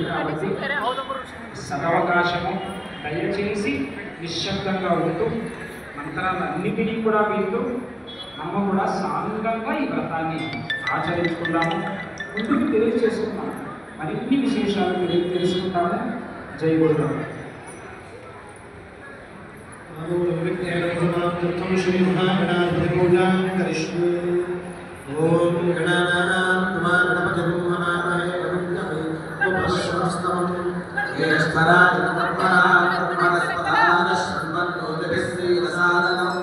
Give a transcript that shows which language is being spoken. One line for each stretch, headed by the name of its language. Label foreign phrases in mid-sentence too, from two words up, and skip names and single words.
Telugu: కాబట్టి సదవకాశము దయచేసి నిశ్శబ్దంగా ఉంటూ మంత్రాలన్నిటినీ కూడా వింటూ మనం కూడా సాంగంగా ఈ వ్రతాన్ని ఆచరించుకుందాము. ముందుకు తెలియజేసుకున్నాము. మరిన్ని విశేషాలు తెలుసుకుంటాము. జై గురుదేవ.
Sanskrit: श्री महागणाधिपति पूजा करिष्ये। ओम गणानां त्वा गणपतिं हवामहे कविं कवीनामुपमश्रवस्तमं ज्येष्ठराज ब्रह्मणः श्रीरसादनम्।